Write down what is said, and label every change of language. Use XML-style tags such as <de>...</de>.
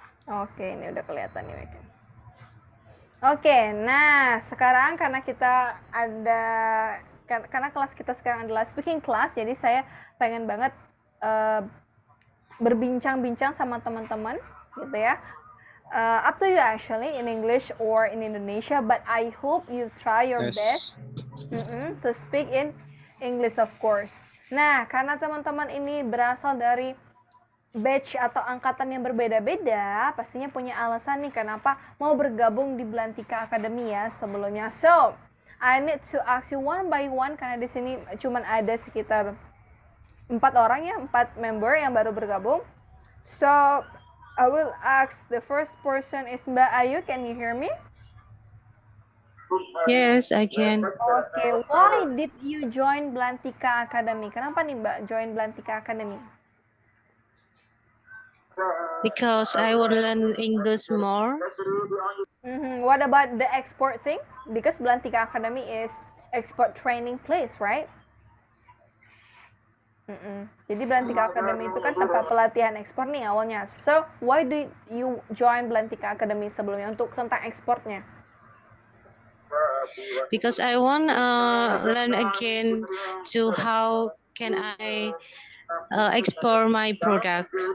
<id>Oke, ini udah kelihatan nih, Weken. Oke, nah sekarang karena kita ada karena kelas kita sekarang adalah speaking class, jadi saya pengen banget berbincang-bincang sama teman-teman, gitu ya.</id> <en>Up to you actually in English or in Indonesia, but I hope you try your best to speak in English of course.</en> <id>Nah, karena teman-teman ini berasal dari batch atau angkatan yang berbeda-beda, pastinya punya alasan nih kenapa mau bergabung di Belantika Academy ya sebelumnya.</id> <en>So, I need to ask you one by one</en> <id>karena di sini cuman ada sekitar 4 orang ya, 4 member yang baru bergabung.</id> <en>So, I will ask the first person is Mbak Ayu. Can you hear me? Yes, I can. Okay, why did you join Belantika Academy?</en> <id>Kenapa nih Mbak join Belantika Academy?</id> <en>Because I want to learn English more. What about the export thing? Because Belantika Academy is export training place, right?</en> <id>Jadi Belantika Academy itu kan tempat pelatihan ekspor nih awalnya.</id> <en>So, why did you join Belantika Academy</en> <id>sebelumnya untuk tentang ekspornya?</id> <en>Because I want learn again to how can I export my product.</en>